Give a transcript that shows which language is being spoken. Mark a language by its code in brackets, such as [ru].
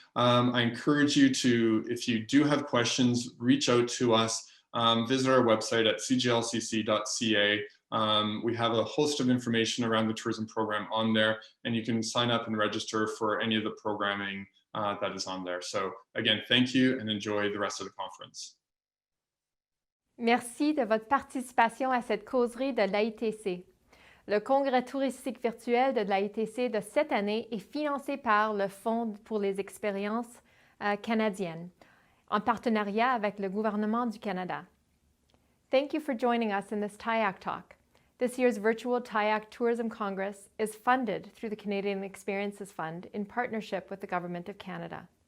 [en] I encourage you to, if you do have questions, reach out to us. Visit our website at cglcc.ca. We have a host of information around the tourism program on there, and you can sign up and register for any of the programming that is on there. So again, thank you and enjoy the rest of the conference. [fr] Merci de votre participation à cette causerie de l'AITC. Le congrès touristique virtuel de l'AITC de cette année est financé par le Fonds pour les expériences canadiennes, en partenariat avec le gouvernement du Canada. [en] Thank you for joining us in this TIAC talk. This year's virtual TIAC Tourism Congress is funded through the Canadian Experiences Fund in partnership with the Government of Canada.